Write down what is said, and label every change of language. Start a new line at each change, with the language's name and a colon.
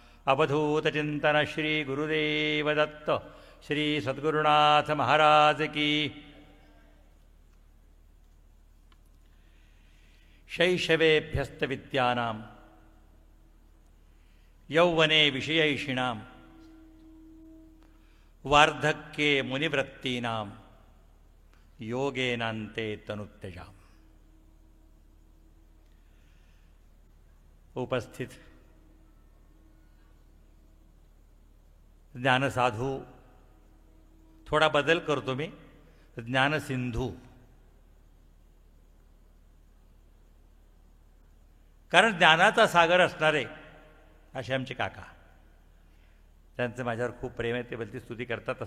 Marathi: अवधूतचिन्तन श्री गुरुदेव दत्त श्री सद्गुरुनाथ महाराज की।
Sanskrit: शैशवेभ्यस्तविद्यानां यौवने विषयैषिणां वार्धक्ये मुनिवृत्तीनां योगेनान्ते तनुत्यजाम्।
Marathi: उपस्थित ज्ञानसाधू, थोडा बदल करतो मी, ज्ञानसिंधू, कारण ज्ञानाचा सागर असणारे असे आमचे काका, त्यांचं माझ्यावर खूप प्रेम आहे, ते भलती स्तुती करतात.